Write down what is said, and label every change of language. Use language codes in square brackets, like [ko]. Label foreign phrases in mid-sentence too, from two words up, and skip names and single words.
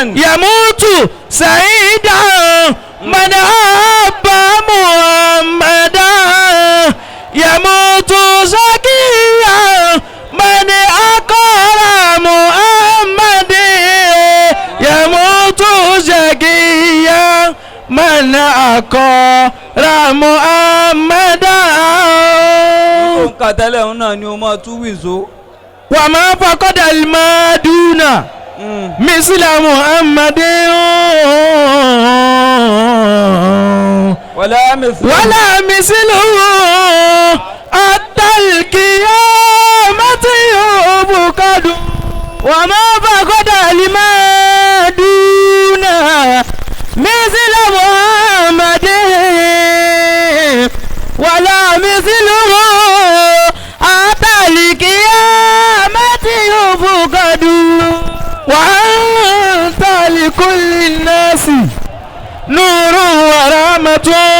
[ar] يموت سيدا من أحب محمدا يموت زكيا من أقر محمد يموت زكيا من أقر محمدا [yo] nǹkan tẹ́lẹ̀ òun náà ni o máa tú wìzó. [ar] وما فقد المادون مثل محمد ولا مثله حتى القيامة يفقد وما فقد المادون مثل محمد ولا مثله حتى القيامة يفقد وأنت لكل الناس نور ورحمة